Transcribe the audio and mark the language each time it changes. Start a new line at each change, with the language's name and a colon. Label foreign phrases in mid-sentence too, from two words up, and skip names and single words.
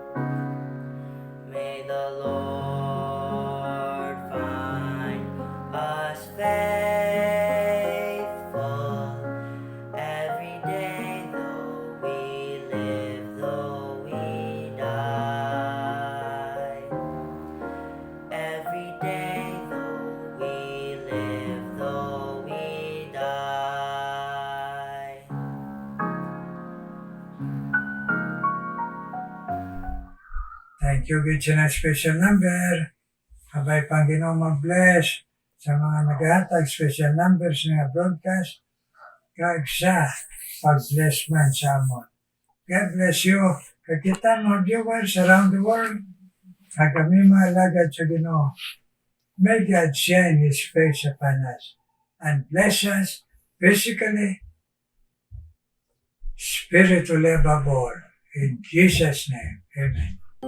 English: May the Lord find us faithful every day, though we live, though we die. Every day, though we live, though we die. Thank you, good sa special number.
Hiligaynon: Abay pang Ginoo mag-bless sa mga naghatag
English: special numbers
Hiligaynon: nga broadcast. Kag sa pag-bless man sa amon.
English: God bless you.
Hiligaynon: Kag kita mga
English: viewers around the world.
Hiligaynon: Kag kami mga lagad sa Ginoo.
English: May God shine His face upon us and bless us physically, spiritually above all. In Jesus' name, amen.